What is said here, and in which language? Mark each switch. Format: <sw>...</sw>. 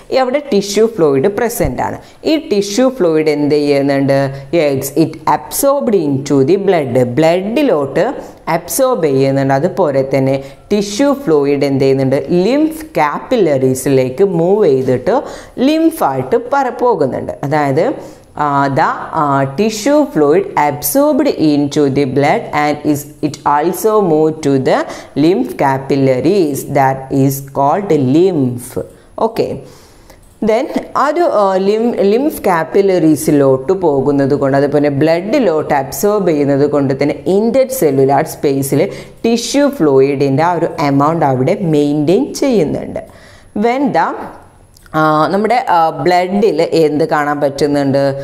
<ml>അവിടെ tissue fluid present ആണ്. ഈ ടിഷ്യൂ ഫ്ലൂയിഡ് എന്ത് ചെയ്യുന്നുണ്ട്?</ml> <en>It absorbed into the blood.</en> <ml>ബ്ലഡിലോട്ട് absorb ചെയ്യുന്നുണ്ട്. അതുപോലെ തന്നെ ടിഷ്യൂ ഫ്ലൂയിഡ് എന്ത് ചെയ്യുന്നുണ്ട്? ലിംഫ് കാപ്പിലറി കാപ്പിലറീസിലേക്ക് മൂവ് ചെയ്തിട്ട് ലിംഫായിട്ട് പോകുന്നുണ്ട്. അതായത്</ml> <en>the tissue fluid absorbed into the blood and it also moved to the lymph capillaries, that is called lymph. Okay, then</en> <ml>അത് lymph കാപ്പിലറീസിലോട്ട് പോകുന്നത് കൊണ്ട് അതുപോലെ ബ്ലഡിലോട്ട് അബ്സോർബ് ചെയ്യുന്നത് കൊണ്ട് തന്നെ ഇൻ്റർ സെല്ലുലാർ സ്പേസിൽ ടിഷ്യൂ ഫ്ലൂയിഡിൻ്റെ ആ ഒരു എമൗണ്ട് അവിടെ മെയിൻറ്റെയിൻ ചെയ്യുന്നുണ്ട്.</ml> <en>When the നമ്മുടെ ബ്ലഡിൽ എന്ത് കാണാൻ പറ്റുന്നുണ്ട്?</en>